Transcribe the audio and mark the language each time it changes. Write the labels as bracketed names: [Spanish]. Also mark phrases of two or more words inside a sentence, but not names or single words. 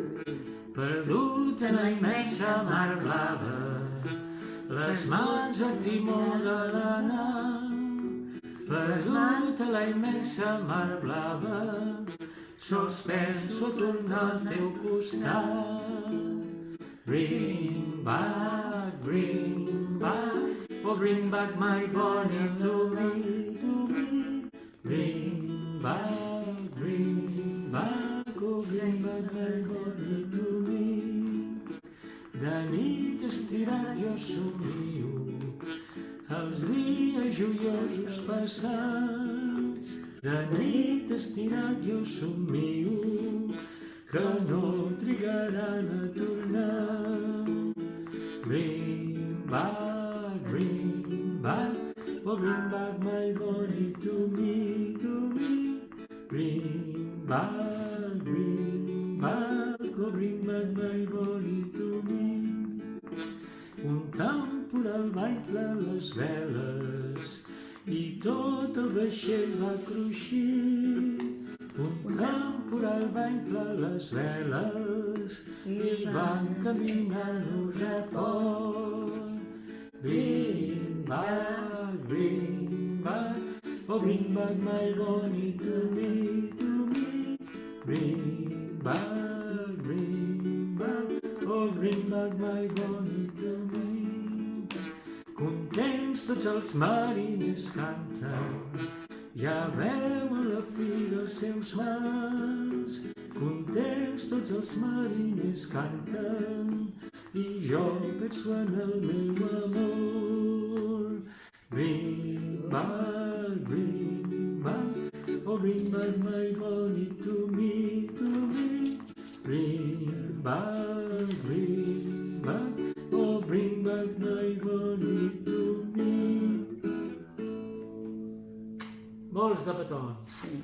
[Catalan] Perdut en la immensa mar blava, les mans al timó de la nau. Perdut a la immensa mar blava, sols penso a tornar al teu costat. [English] Bring back, oh bring back my Bonnie to me, Bring back, oh bring back my Bonnie to me. [Catalan] De nit estirat jo somio els dies joiosos passats. De nit estirat jo somio que no trigaran a tornar. [English] Bring back, oh bring back my Bonnie to me, Bring back, oh bring back my Bonnie to me. [Catalan] Un temporal va inflar les veles i tot el vaixell va cruixir. Un temporal va inflar les veles i va encaminar-nos a port. [English] Bring back, oh bring back my Bonnie to me, Bring back, oh bring back my Bonnie to me. [Catalan] Contents tots els mariners canten, ja veuen la fi dels seus mals. Contents tots els mariners canten i jo penso en el meu amor. [English] Bring back, oh bring back my Bonnie to me, Bring back, oh bring back my Bonnie to me. [Catalan] Molts de petons.